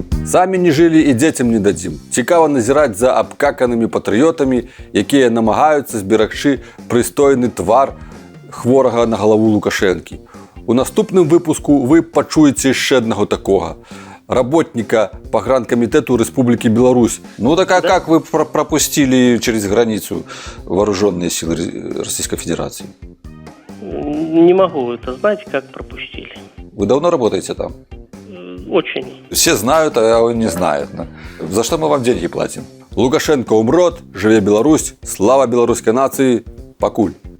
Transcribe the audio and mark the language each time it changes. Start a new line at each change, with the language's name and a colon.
Belarusian: Самі не жылі і дзецям не дадзім. Цікава назіраць за абкаканымі патрыётамі, якія намагаюцца зберагчы прыстойны твар хворага на галаву Лукашэнкі. У наступным выпуску вы пачуеце яшчэ аднаго такога.
Russian: Работника погранкомитету Республики Беларусь. Ну так а как вы пропустили через границу вооруженные силы Российской Федерации? Не могу это знать, как пропустили. Вы давно работаете там? Очень. Все знают, а он не знает. За что мы вам деньги платим?
Belarusian: Лукашенко умрот, жыве Беларусь, слава беларускай нацыі, пакуль.